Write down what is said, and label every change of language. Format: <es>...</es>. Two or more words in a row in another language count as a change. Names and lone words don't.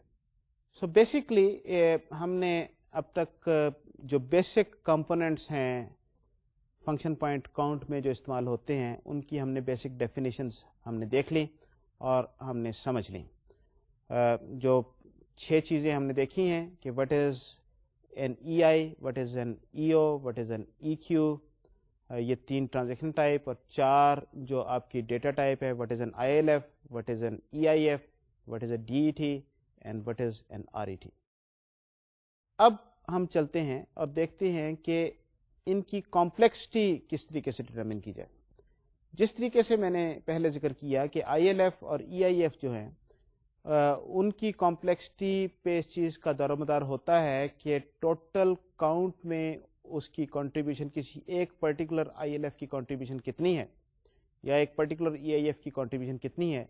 <en>so basically</en> <ur>ہم نے اب تک جو</ur> <en>basic components</en> <ur>ہیں</ur> <en>function point count</en> <ur>میں جو استعمال ہوتے ہیں ان کی ہم نے</ur> <en>basic definitions</en> <ur>ہم نے دیکھ لی اور ہم نے سمجھ لی. جو 6 چیزیں ہم نے دیکھی ہیں کہ</ur> <en>what is an EI, what is an EO, what is an EQ,</en> <ur>یہ 3</ur> <en>transaction type,</en> <ur>اور 4 جو آپ کی</ur> <en>data type</en> <ur>ہے,</ur> <en>what is an ILF, what is an EIF, what is a DET and what is an RET.</en> <ur>اب ہم چلتے ہیں اور دیکھتے ہیں کہ ان کی کمپلیکسٹی کس طریقے سے ڈٹرمن کی جائے. جس طریقے سے میں نے پہلے ذکر کیا کہ آئی ایل ایف اور ای آئی ایف جو ہیں ان کی کمپلیکسٹی پہ اس چیز کا دار و مدار ہوتا ہے کہ</ur> <en>total count</en> <ur>میں اس کی کنٹریبیوشن کسی ایک پرٹیکولر آئی ایل ایف کی کنٹریبیوشن کتنی ہے یا ایک پرٹیکولر ای آئی ایف کی کنٹریبیوشن کتنی ہے.</ur>